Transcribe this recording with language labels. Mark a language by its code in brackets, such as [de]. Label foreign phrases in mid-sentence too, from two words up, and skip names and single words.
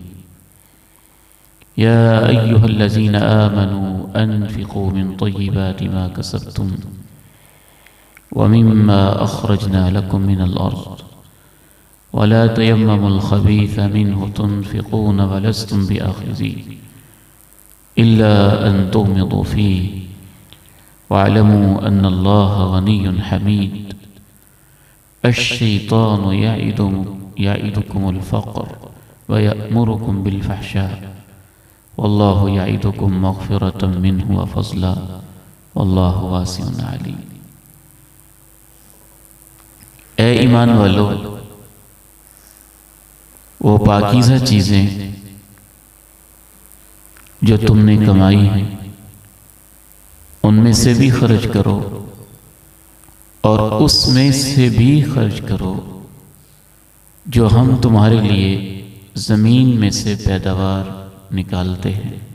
[ar] يا أيها الذين آمنوا أنفقوا من طيبات ما كسبتم ومما أخرجنا لكم من الأرض ولا تيمموا الخبيث منه تنفقون ولستم بآخذيه إلا أن تغمضوا فيه واعلموا أن الله غني حميد الشيطان يعدكم الفقر ويأمركم بالفحشاء والله يعدكم مغفرة منه وفضلا والله واسع عليم. [ur] اے ایمان والو، وہ پاکیزہ چیزیں جو تم نے کمائی ہیں ان میں سے بھی خرچ کرو اور اس میں سے بھی خرچ کرو جو ہم تمہارے لیے زمین میں سے پیداوار نکالتے ہیں.